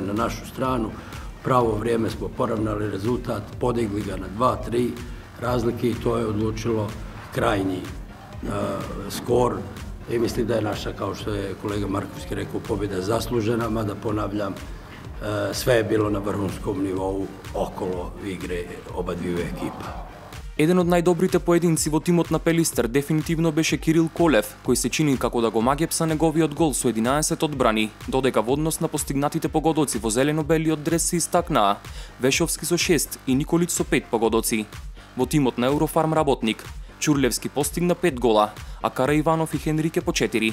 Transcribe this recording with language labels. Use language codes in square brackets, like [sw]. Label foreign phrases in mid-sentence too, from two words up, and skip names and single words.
[sr] na našu stranu, u pravo vrijeme smo poravnali rezultat, podigli ga na 2-3 razlike i to je odlučilo krajnji skor i mislim da je naša, kao što je kolega Markovski rekao, pobjeda zaslužena, mada ponavljam, sve je bilo na vrhunskom nivou okolo igre oba dviju ekipa. [mk] Еден од најдобрите поединци во тимот на Пелистер дефинитивно беше Кирил Колев, кој се чини како да го магепса неговиот гол со 11 одбрани, додека во однос на постигнатите погодоци во зелено-белиот дрес се истакнаа Вешовски со 6 и Николич со 5 погодоци. Во тимот на Еврофарм работник, Чурлевски постигна 5 гола, а Кара Иванов и Хенрике по 4.